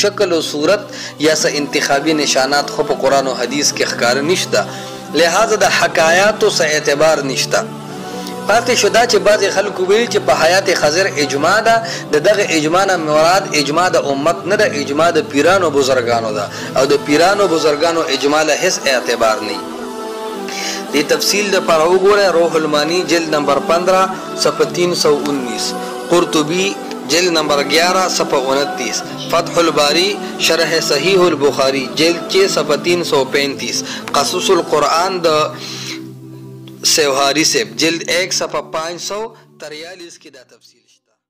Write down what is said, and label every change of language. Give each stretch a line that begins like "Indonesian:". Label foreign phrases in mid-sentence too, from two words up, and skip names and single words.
Pashto: شکل او صورت یا س انتخابي نشانات خو په قران او حدیث کې ښکار نشته لہذا د حکایات او س اعتبار نشته پاتې شو دا چې بعض خلکو ویل چې په حیات خضر اجماع ده دغه اجماع نه مراد اجماع د امت نه ده اجماع د پیرانو بزرګانو ده او د پیرانو بزرګانو اجماع له هیڅ اعتبار نه دی تفصیل د پر وګوره روح المانی جلد نمبر 15 صفحه 319 قرطبی جلد نمبر 11 صفحہ 29. فتح الباری شرح صحیح البخاری جلد 6 صفحہ 335. قصص القرآن دا سیوہاری سے جلد 1 صفحہ 543 کی دا تفصیل.